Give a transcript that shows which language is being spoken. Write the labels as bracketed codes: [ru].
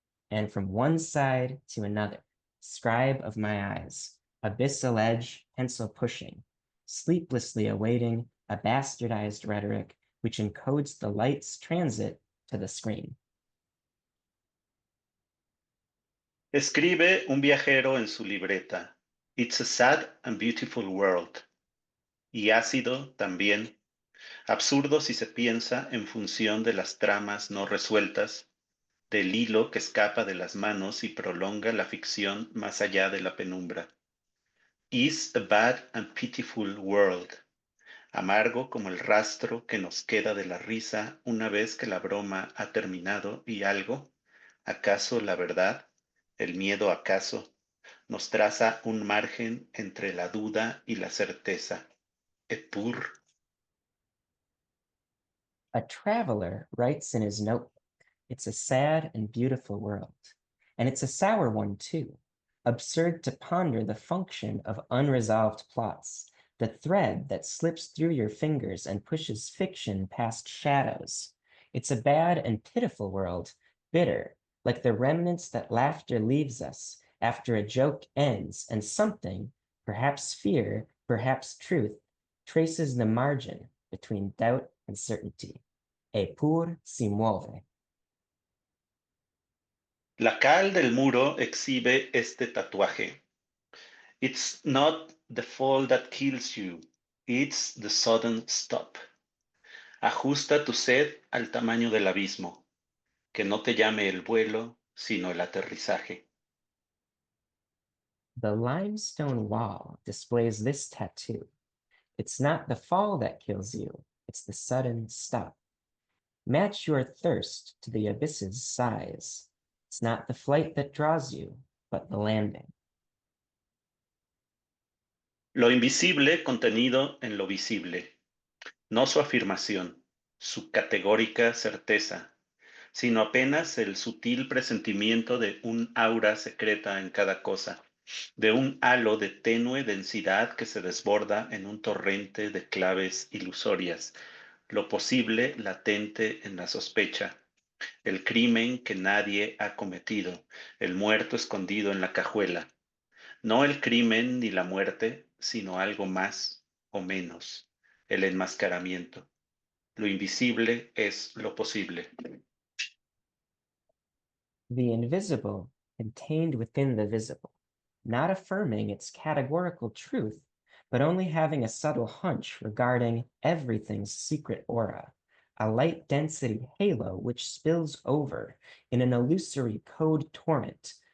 [en] And from one side to another, scribe of my eyes, abyssal edge, pencil pushing, sleeplessly awaiting a bastardized rhetoric which encodes the light's transit to the screen. [es] Escribe un viajero en su libreta. [en] It's a sad and beautiful world. [es] Y ácido también, absurdo si se piensa en función de las tramas no resueltas, del hilo que escapa de las manos y prolonga la ficción más allá de la penumbra. [en] Is a bad and pitiful world. [es] Amargo como el rastro que nos queda de la risa una vez que la broma ha terminado y algo, acaso la verdad, el miedo acaso, nos traza un margen entre la duda y la certeza. [it] Epur. [en] A traveler writes in his notebook, it's a sad and beautiful world. And it's a sour one, too. Absurd to ponder the function of unresolved plots, the thread that slips through your fingers and pushes fiction past shadows. It's a bad and pitiful world, bitter, like the remnants that laughter leaves us after a joke ends and something, perhaps fear, perhaps truth, traces the margin between doubt and certainty. [it] Epur si muove. [es] La cal del muro exhibe este tatuaje. [en] It's not the fall that kills you, it's the sudden stop. [es] Ajusta tu sed al tamaño del abismo, que no te llame el vuelo, sino el aterrizaje. [en] The limestone wall displays this tattoo. It's not the fall that kills you, it's the sudden stop. Match your thirst to the abyss's size. It's not the flight that draws you, but the landing. [es] Lo invisible contenido en lo visible, no su afirmación, su categórica certeza, sino apenas el sutil presentimiento de un aura secreta en cada cosa, de un halo de tenue densidad que se desborda en un torrente de claves ilusorias, lo posible latente en la sospecha, el crimen que nadie ha cometido, el muerto escondido en la cajuela, no el crimen ni la muerte, sino algo más o menos, el enmascaramiento. Lo invisible es lo posible. [en] The invisible contained within the visible, not affirming its categorical truth, but only having a subtle hunch regarding everything's secret aura, a light density halo which spills over in an illusory code torrent,